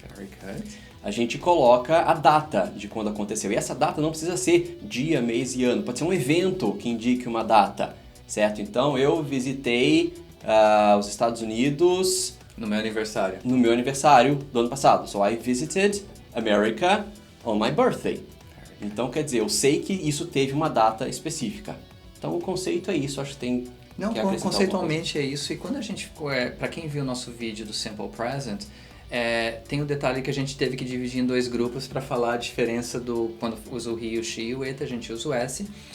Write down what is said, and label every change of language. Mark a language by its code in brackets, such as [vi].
[en] Very good. [pt] a gente coloca a data de quando aconteceu. E essa data não precisa ser dia, mês e ano. Pode ser um evento que indique uma data, certo? Então, eu visitei os Estados Unidos... No meu aniversário. No meu aniversário do ano passado. [en] So, I visited America on my birthday. [pt] Então, quer dizer, eu sei que isso teve uma data específica. Então, o conceito é isso, acho que tem Não, que acrescentar conceitualmente é isso. E quando a gente, para quem viu o nosso vídeo do Simple Present, tem o detalhe que a gente teve que dividir em dois grupos para falar a diferença do quando usa o he, o she e o it, a gente usa o s.